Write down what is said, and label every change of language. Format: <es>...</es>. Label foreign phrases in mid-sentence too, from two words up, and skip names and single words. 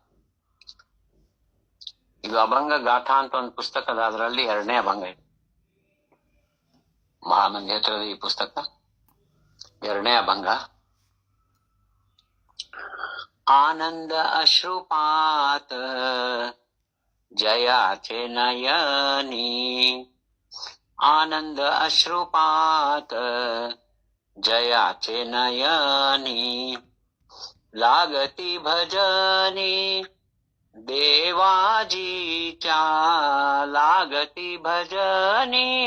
<kn>ಇದು ಅಭಂಗ ಗಾಥಾ ಅಂತ ಒಂದು ಪುಸ್ತಕದ, ಅದರಲ್ಲಿ 2ನೇ ಅಭಂಗ ಇದೆ. ಬಹಳ ಮಂದಿ ಹತ್ತಿರದ ಈ ಪುಸ್ತಕ 2ನೇ ಅಭಂಗ.</kn> <mr>आनंद अश्रुपात जयाचे नयनी, आनंद अश्रुपात जयाचे नयनी, लागती भजनी देवाजीच्या, लागती भजनी</mr>